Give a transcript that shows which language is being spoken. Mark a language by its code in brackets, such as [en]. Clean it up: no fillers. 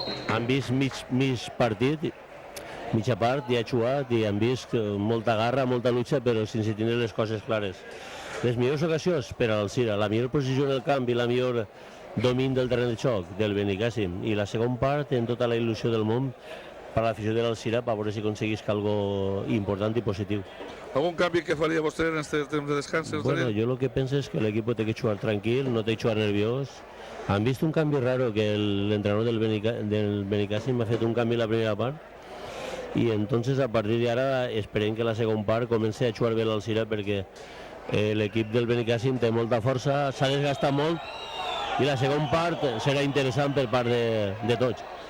[ca] Han vist mig partit, mitja part, i ha jugat i han vist molta garra, molta lucha, però sense tenir les coses clares. Les millors ocasions per a l'Alzira, la millor posició en el camp i la millor domini del terreny de xoc del Benicàssim, i la segona part en tota la il·lusió del món per a l'afició de l'Alzira per veure si aconseguís algo important i positiu. [es] ¿Algún cambio que faria vostè en este temps de descanso? Bueno, yo lo que pienso es que el equipo tiene que jugar tranquilo, no tiene que jugar nerviós. Han visto un cambio raro [ca] que el entrenador del Benicàssim ha fet un canvi en la primera part i entonces a partir d'ara esperem que la segona part comenci a jugar bé l'Alzira perquè l'equip del Benicàssim té molta força, s'ha desgastat molt i la segona part serà interessant per part de tots.